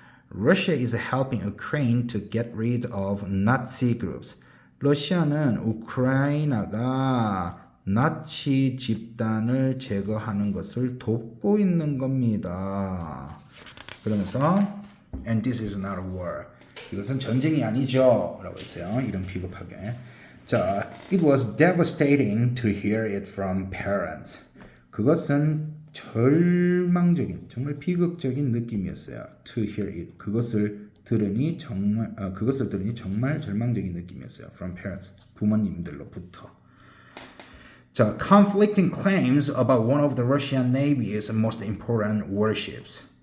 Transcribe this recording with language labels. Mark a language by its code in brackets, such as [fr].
[en] Russia is helping Ukraine to get rid of Nazi groups. [ko] 러시아는 우크라이나가 나치 집단을 제거하는 것을 돕고 있는 겁니다. 그러면서 [en] and this is not a war. [ko] 이것은 전쟁이 아니죠. 라고 했어요. 이런 비겁하게. [en] 자, it was devastating to hear it from parents. [ko] 그것은 절망적인, 정말 비극적인 느낌이었어요. [en] To hear it. [ko] 그것을 들으니 정말 절망적인 느낌이었어요. [en] From parents. [ko] 부모님들로부터. [en] 자, conflicting claims about one of the Russian Navy's most important warships.